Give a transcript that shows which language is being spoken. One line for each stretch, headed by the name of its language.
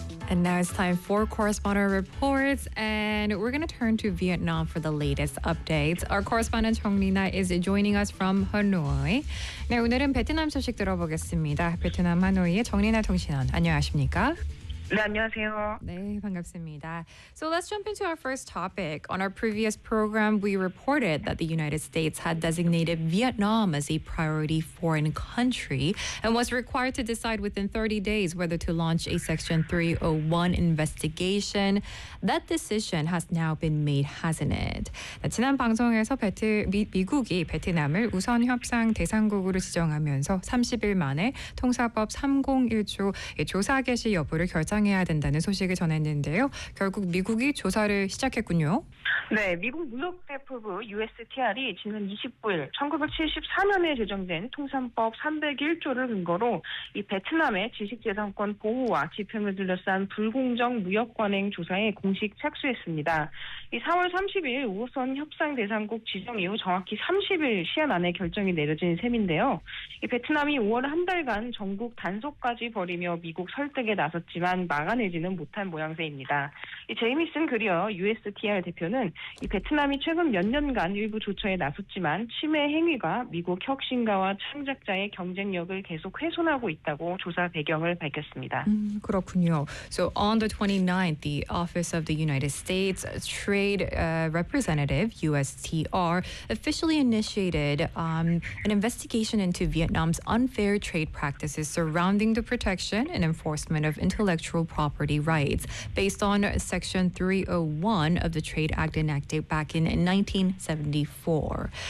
English: And now it's time for Correspondent Reports, and we're going to turn to Vietnam for the latest updates. Our correspondent Chong Nina is joining us from Hanoi.
Korean: 네, 오늘은 베트남 소식 들어보겠습니다. 베트남 하노이의 정 니나 통신원, 안녕하십니까? 네, 안녕하세요. 네, 반갑습니다.
English: So let's jump into our first topic. On our previous program, we reported that the United States had designated Vietnam as a priority foreign country and was required to decide within 30 days whether to launch a Section 301 investigation. That decision has now been made, hasn't it?
Korean: 지난 방송에서 미국이 베트남을 우선 협상 대상국으로 지정하면서 30일 만에 통사법 301조 조사 개시 여부를 결정 해야 된다는 소식을 전했는데요. 결국 미국이 조사를 시작했군요. 네, 미국 무역대표부 USTR이 지난 29일 1974년에 제정된 통산법 301조를 근거로 이 베트남의 지식재산권 보호와 집행을 둘러싼 불공정 무역관행 조사에 공식 착수했습니다. 이 3월 30일 우선 협상 대상국 지정 이후 정확히 30일 시한 안에 결정이 내려진 셈인데요. 이 베트남이 5월 한 달간 전국 단속까지 벌이며 미국 설득에 나섰지만 막아내지는 못한 모양새입니다. 이 제이미슨 그리어 USTR 대표는 이 베트남이 최근 몇 년간 일부 조처에 나섰지만 침해 행위가 미국 혁신가와 창작자의 경쟁력을 계속 훼손하고 있다고 조사 배경을 밝혔습니다. 그렇군요.
English: So on the 29th, the Office of the United States Trade Representative, USTR, officially initiated an investigation into Vietnam's unfair trade practices surrounding the protection and enforcement of intellectual property rights based on Section 301 of the Trade Act enacted back in 1974.